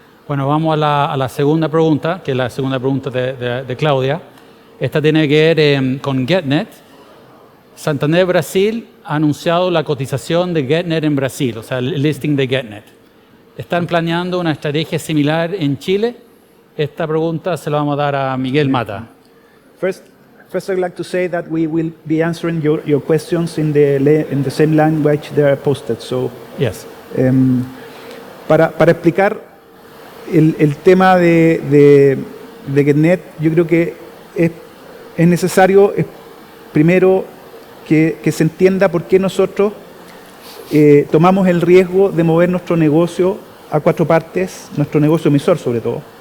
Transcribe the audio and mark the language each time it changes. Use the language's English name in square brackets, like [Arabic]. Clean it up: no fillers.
[Spanish] Bueno, vamos a la segunda pregunta, que es la segunda pregunta de Claudia. Esta tiene que ver con GetNet. Santander Brasil ha anunciado la cotización de GetNet en Brasil, o sea, el listing de GetNet. ¿Están planeando una estrategia similar en Chile? Esta pregunta se la vamos a dar a Miguel Mata. [English] First, I'd like to say that we will be answering your questions in the same language they are posted. So, yes. [Spanish] Para explicar el tema de GetNet, yo creo que es necesario primero que se entienda por qué nosotros tomamos el riesgo de mover nuestro negocio a cuatro partes, nuestro negocio emisor sobre todo.